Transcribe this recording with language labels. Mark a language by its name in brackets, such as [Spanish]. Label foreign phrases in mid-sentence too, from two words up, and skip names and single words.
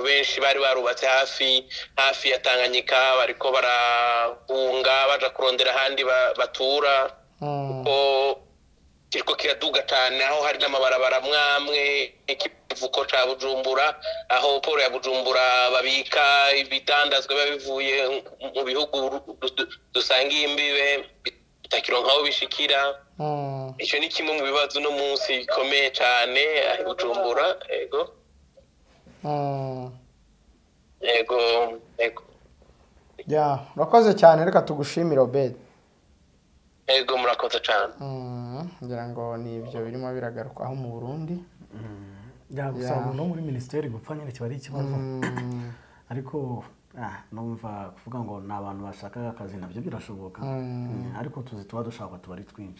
[Rundi] benshi bari barubatse hafi ya Tanganyika bariko barahunga baja kurondera ahandi batura kuko kiriko kiraduga cyane aho hari n'amabarabara mwamwe ikivuko ca Bujumbura aho poro ya Bujumbura babika ibidandazwa babivuye mu bihugu dusangiye imbibe bitakironka aho bishikira. Ico ni kimwe mu bibazo no munsi bikomeye cyane aho Bujumbura. Ego ya urakoze cyane, reka tugushimire Obed. Ego murakoze cyane. Ngira ngo ni ibyo birimo biragarukwaho mu Burundi. Gusa no muri ministeri gupfa nyine kiba ari ikibazo ariko numva kuvuga ngo ni abantu bashaka akazi nabyo birashoboka ariko tuzi tuba dushaka tuba ari twinshi.